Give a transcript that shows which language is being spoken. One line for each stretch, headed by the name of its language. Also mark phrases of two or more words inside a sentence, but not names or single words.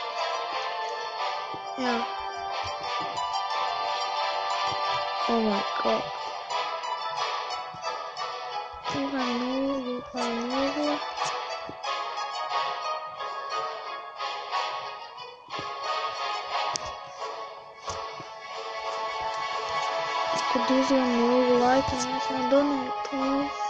Latvian: Jā.
English: Oh my god.
Latvian: Kā nulli. Tur diezgan nulli laika mēs donētām.